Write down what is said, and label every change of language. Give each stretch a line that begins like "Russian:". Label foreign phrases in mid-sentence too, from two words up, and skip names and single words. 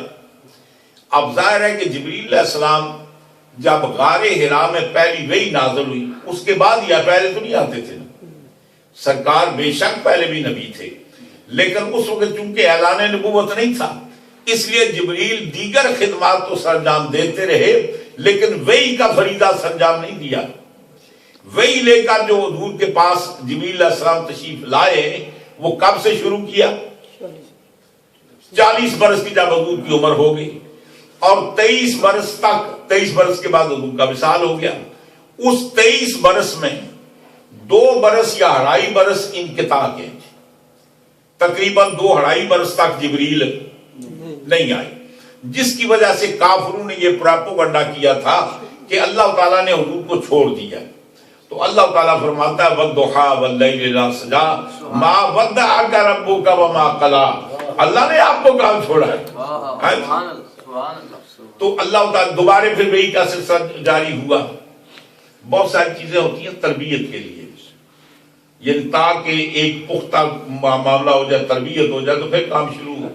Urdu: اب ظاہر ہے کہ جبریل علیہ السلام جب غار حرا میں پہلی وحی نازل ہوئی اس کے بعد یا پہلے تو نہیں آتے تھے نا، سرکار بے شک پہلے بھی نبی تھے، لیکن اس وقت چونکہ اعلان نبوت نہیں تھا، اس لیے جبریل دیگر خدمات تو سرانجام دیتے رہے، لیکن وحی کا فریضہ سرانجام نہیں دیا۔ وحی لے کر جو حضور کے پاس جبریل علیہ السلام تشریف لائے وہ کب سے شروع کیا؟ 40 برس کی جب حضور کی عمر ہو گئی، اور 23 برس تک، 23 برس کے بعد حضور کا وصال ہو گیا۔ اس 23 برس میں 2 برس یا 2.5 برس انقطاع کے، تقریباً 2-2.5 برس تک جبریل نہیں آئے، جس کی وجہ سے کافروں نے یہ پراپوگنڈا کیا تھا کہ اللہ تعالیٰ نے حضور کو چھوڑ دیا۔ تو اللہ تعالیٰ فرماتا ہے
Arabic: وَالضُّحَىٰ وَاللَّيْلِ إِذَا سَجَىٰ مَا وَدَّعَكَ رَبُّكَ وَمَا قَلَىٰ،
Urdu: اللہ نے آپ کو کہاں چھوڑا ہے؟ تو اللہ تعالیٰ دوبارہ پھر وحی کا سلسلہ جاری ہوا۔ بہت ساری چیزیں ہوتی ہیں تربیت کے لیے، یعنی تاکہ ایک پختہ معاملہ ہو جائے، تربیت ہو جائے تو پھر کام شروع ہو۔